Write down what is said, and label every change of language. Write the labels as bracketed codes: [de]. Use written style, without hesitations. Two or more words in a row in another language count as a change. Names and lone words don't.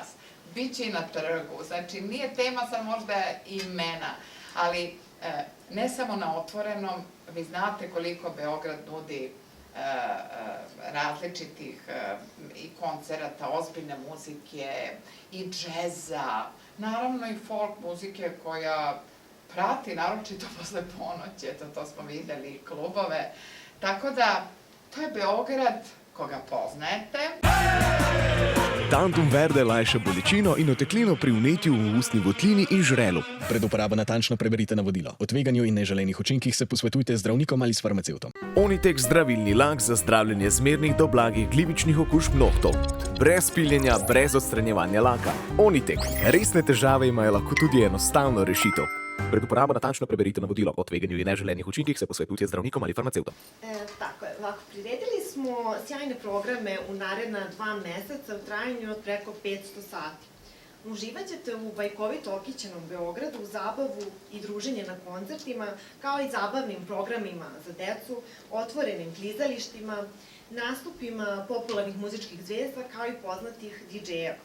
[sr] Biće i na trgu, znači nije tema sad možda imena, ali ne samo na otvorenom, vi znate koliko Beograd nudi različitih i koncerata, ozbiljne muzike, i džeza, naravno i folk muzike koja prati, naročito posle ponoći, eto to smo videli, klubove. Tako da, to je Beograd koga poznajete. [sl] Tantum verde lajša bolečino in oteklino pri vnetju v ustni votlini in žrelu. Pred uporabo natančno preberite navodilo. O tveganju in neželenih učinkih se posvetujte z zdravnikom ali s farmacevtom. Onitek zdravilni lak za zdravljenje zmernih do blagih glivičnih okužb nohtov. Brez piljenja, brez odstranjevanja laka. Onitek. Resne težave imajo lahko tudi enostavno rešitev. Pred uporabo natančno preberite navodilo o tveganju in neželenih učinkih se posvetujte z zdravnikom ali farmacevtom. [sr] Tako je, ovako, priredili smo sjajne programe u naredna 2 meseca u trajanju od preko 500 sati. Uživaćete u bajkovito okićenom Beogradu, zabavu i druženje na koncertima, kao i zabavnim programima za decu, otvorenim klizalištima, nastupima popularnih muzičkih zvezda, kao i poznatih DJ-eva.